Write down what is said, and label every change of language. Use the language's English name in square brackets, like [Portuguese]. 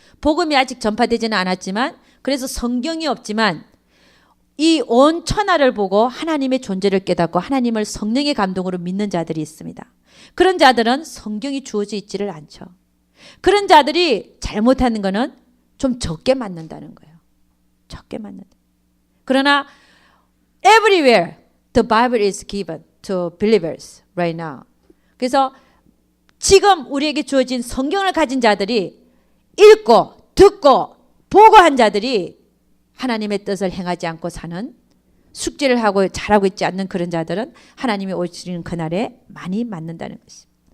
[Korean] 복음이 아직 전파되지는 않았지만, 그래서 성경이 없지만 이 온 천하를 보고 하나님의 존재를 깨닫고 하나님을 성령의 감동으로 믿는 자들이 있습니다. 그런 자들은 성경이 주어져 있지를 않죠. 그런 자들이 잘못하는 거는 좀 적게 맞는다는 거예요. 적게 맞는다. 그러나 [English] everywhere the Bible is given to believers right now. [Korean] 그래서 지금 우리에게 주어진 성경을 가진 자들이 읽고 듣고 보고 한 자들이 하나님의 뜻을 행하지 않고 사는 숙제를 하고 잘하고 있지 않는 그런 자들은 하나님이 오시는 그날에 많이 맞는다는 것입니다.